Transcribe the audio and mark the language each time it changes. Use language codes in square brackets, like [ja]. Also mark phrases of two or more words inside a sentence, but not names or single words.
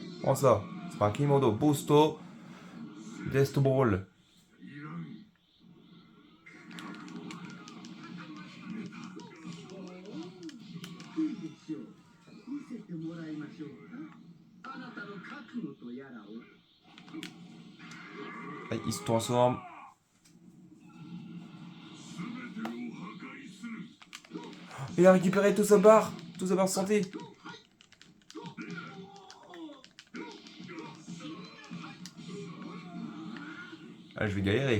[fr] Prends ça. Sparking Modo Boosto. Death Ball. [ja] いいでしょう。見せてもらいましょうか。あなたの覚悟とやらを。 [fr] Allez, il se transforme. Il a récupéré tout sa barre de santé. Ah, je vais galérer.